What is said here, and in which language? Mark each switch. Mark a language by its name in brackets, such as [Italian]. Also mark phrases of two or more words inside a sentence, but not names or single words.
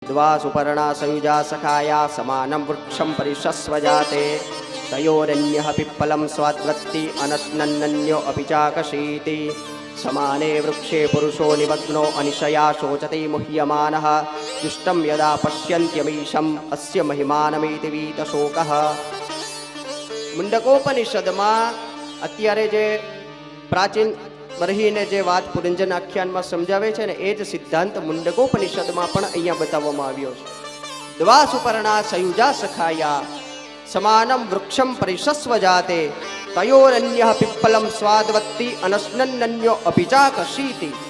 [Sanskrit] द्वा सुपर्णा संयुजा सखाया समानं वृक्षं परिषस्व जाते तयोरन्यः पिप्पलं स्वाद्वत्ति अनश्नन्नन्यो अपि चाकशीति समाने वृक्षे पुरुषो निमग्नो अनिशया शोचते मुह्यमानः दुष्टं यदा पश्यन्त्यमीशम् अस्य महिमानमिति वीतशोकः। [Gujarati] મુંડકોપનિષદમાં અત્યારે જે પ્રાચીન બરહીને જે વાત પુરંજન આખ્યાનમાં સમજાવે છે ને એ જ સિદ્ધાંત મુંડકોપનિષદમાં પણ અહીંયા બતાવવામાં આવ્યો છે। [Sanskrit] દ્વા સુપર્ણા સંયુજા સખાયા સમાનમ વૃક્ષમ પરિષસ્વ જાતે તયોરન્યઃ પિપ્પલમ સ્વાદવત્તિ અનશ્નન્નન્યો અપિચાકશીતિ।